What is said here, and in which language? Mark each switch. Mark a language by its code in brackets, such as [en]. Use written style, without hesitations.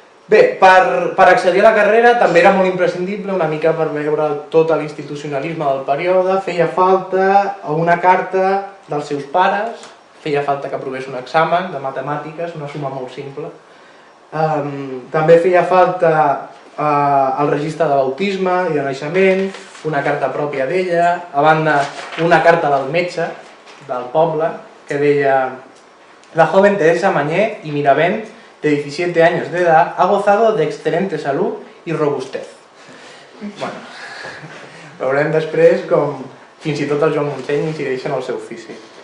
[ca] Bé, per accedir a la carrera també era molt imprescindible, una mica per veure tot l'institucionalisme del període, feia falta una carta dels seus pares, feia falta que aprovés un examen de matemàtiques, una suma molt simple. També feia falta el registre de bautisme i de naixement, una carta pròpia d'ella, a banda una carta del metge, del poble que deia: [es] la joven Teresa Mañé y Miravent, de 17 años de edad, ha gozado de excelente salud y robustez. [ca] Bueno, veurem després com fins i tot el Joan Montseny incideix en el seu ofici.